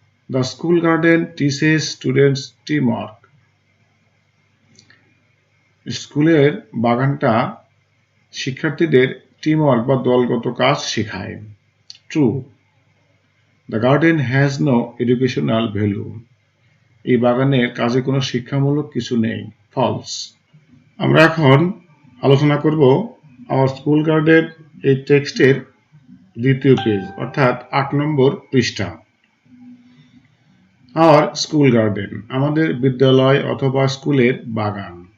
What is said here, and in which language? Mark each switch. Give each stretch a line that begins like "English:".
English: The school garden teaches students teamwork.
Bangla: স্কুলের বাগানটা শিক্ষার্থীদের টিমওয়ার্ক বা দলগত কাজ শেখায়।
English: True. The garden has no educational value.
Bangla: এই বাগানের কাজে কোনো শিক্ষামূলক কিছু নেই। False. আমরা এখন আলোচনা করব আমার স্কুল গার্ডের এই টেক্সটের দ্বিতীয় পেজ অর্থাৎ 8 নম্বর পৃষ্ঠা।
English: our school garden,
Bangla: আমাদের বিদ্যালয় অথবা স্কুলের বাগান।